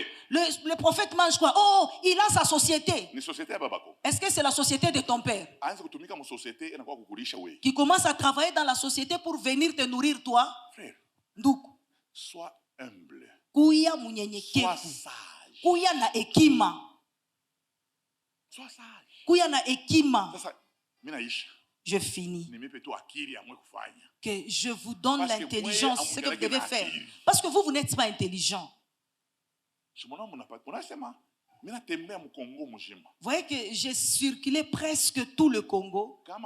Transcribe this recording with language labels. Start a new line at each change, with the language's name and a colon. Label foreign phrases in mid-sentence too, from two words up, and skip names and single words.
French: Le prophète mange quoi? Oh, il a sa société. Est-ce que c'est la société de ton père? Qui commence à travailler dans la société pour venir te nourrir toi? Frère, sois humble. Sois sage.
Swahili: Kuya na hekima.
French: Sois sage.
Swahili: Kuya na hekima.
French: Je finis. Que je vous donne l'intelligence, ce que vous devez faire. Parce que vous n'êtes pas intelligent. Vous voyez que j'ai circulé presque tout le Congo.